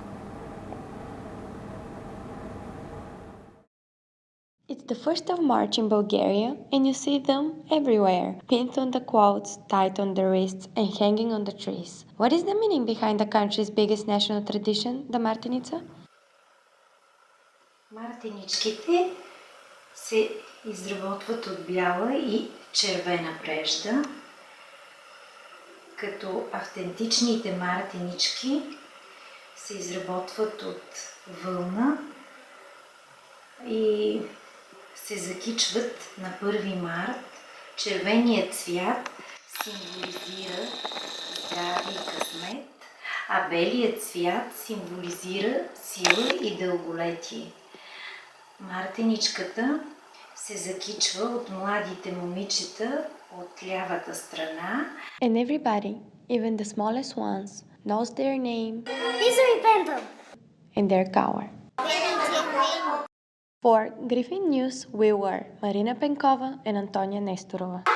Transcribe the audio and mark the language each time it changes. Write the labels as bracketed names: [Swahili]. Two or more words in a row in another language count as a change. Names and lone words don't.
[English] It's the 1st of March in Bulgaria, and you see them everywhere, pinned on the quotes, tied on the wrists, and hanging on the trees. What is the meaning behind the country's biggest national tradition, the Martinica? [Bulgarian] Мартиничките се изработват от бяла и червена прежда, като автентичните мартинички се изработват от вълна и се закичват на 1 март. Червеният цвят символизира здраве и късмет, а белият цвят символизира сила и дълголетие. Мартиничката се закичва от младите момичета от лявата страна. [English] And everybody, even the smallest ones, knows their name and their color. For Griffin News, we were Marina Penkova and Antonia Nestorova.